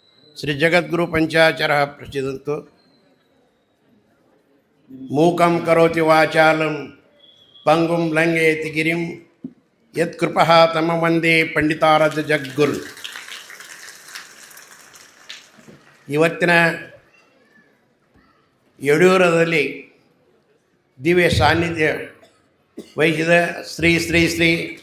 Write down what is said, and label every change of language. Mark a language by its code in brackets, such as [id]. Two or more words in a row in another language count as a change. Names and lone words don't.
[sa] ಶ್ರೀ ಜಗದ್ಗುರು ಪಂಚಾಚರ ಪ್ರಸಿದ್ಧಂತು ಮೂಕಂ ಕರೋತಿ ವಾಚಾಲಂ ಪಂಗುಂ ಲಂಘಯತಿ ಗಿರಿಂ ಯತ್ಕೃಪಃ ತಮ ವಂದೇ ಪಂಡಿತಾರಾಧ್ಯ ಜಗದ್ಗುರು. [kn] ಇವತ್ತಿನ ಯಡಿಯೂರದಲ್ಲಿ ದಿವ್ಯ ಸಾನ್ನಿಧ್ಯ ವಹಿಸಿದ ಶ್ರೀ ಶ್ರೀ ಶ್ರೀ